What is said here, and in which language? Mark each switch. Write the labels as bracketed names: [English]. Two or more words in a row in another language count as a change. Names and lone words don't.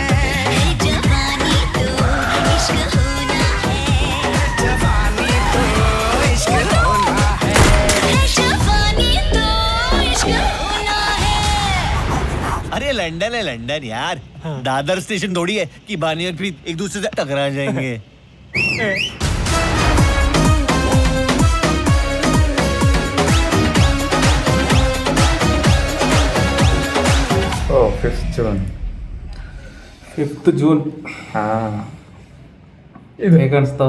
[Hindi] जवानी तो इश्क होना है, जवानी तो इश्क होना है. जवानी तो इश्क होना है. अरे लंदन है लंदन यार. दादर स्टेशन थोड़ी है कि बानी और प्रीत एक दूसरे से टकरा जाएंगे. [Kannada] ಓ 5th ಜೂನ್. 5th ಜೂನ್ ಹಾಂ, ಹೇಗೆ ಅನಿಸ್ತಾವ?